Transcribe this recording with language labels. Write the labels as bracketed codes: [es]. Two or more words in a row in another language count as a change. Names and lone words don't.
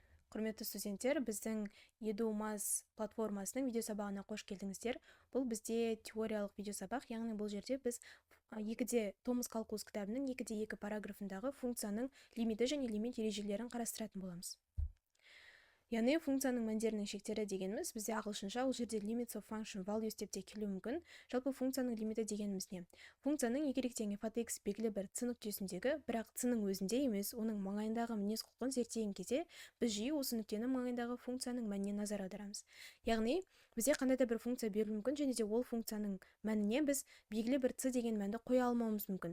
[kk] Құрметті студенттер, біздің EduMaz платформасының видеосабағына қош келдіңіздер. Бұл бізде теориялық видеосабақ, яғни бұл жерде біз екіде Томас Калкулус кітабының 2-2 параграфындағы функцияның лимиті және лимит ережелерін қарастыратын боламыз. Яғни функцияның мәндерінің шектері дегеніміз, бізде ағылшынша ол жерде [en] limits of function values [kk] деп те келуі мүмкін. Жалпы функцияның лимиті дегеніміз не? Функцияның y тең f(x) белгілі бір ц нүктесіндегі, бірақ ц-ның өзінде емес, оның маңайындағы мінез құлқын зерттеген кезде, біз жиі осы нүктенің маңайындағы функцияның мәніне назар аударамыз. Яғни, бізде қандай да бір функция берілуі мүмкін, және де ол функцияның мәніне біз белгілі бір ц деген мәнді қоя алмауымыз мүмкін.